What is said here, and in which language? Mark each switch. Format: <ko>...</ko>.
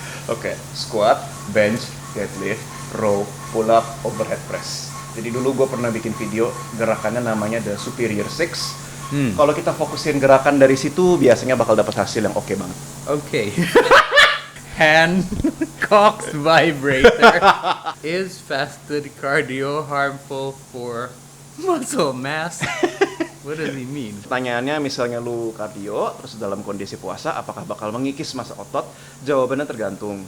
<en>Oke, squat, bench, deadlift, row, pull up, overhead press.</en> <id>Jadi dulu gue pernah bikin video gerakannya namanya The Superior Six. Kalau kita fokusin gerakan dari situ, biasanya bakal dapat hasil yang oke banget.</id> <en>Oke. Hand Cox vibrator. Is fasted cardio harmful for muscle mass? What does he mean?</en> <id>Pertanyaannya misalnya lu kardio, terus dalam kondisi puasa, apakah bakal mengikis massa otot? Jawabannya tergantung.</id>